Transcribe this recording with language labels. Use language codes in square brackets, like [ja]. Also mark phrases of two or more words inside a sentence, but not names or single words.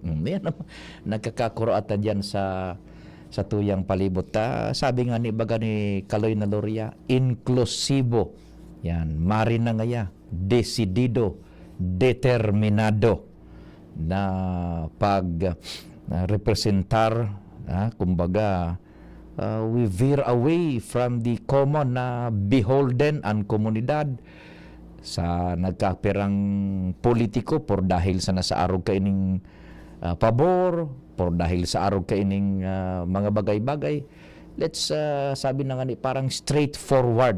[bik] Yan, nagkakakuro ata dyan sa tuyang palibot. Sabi nga ni baga ni Kaloy na Loria, inklusibo. Yan, mari na ngaya, desidido, determinado na pag representar, kumbaga, [en] we veer away from the common [bik] na beholden ang komunidad sa nagkapirang politiko por dahil sa nasa arog kaining pabor, por dahil sa arog kaining mga bagay-bagay, sabi na nga ni parang straightforward.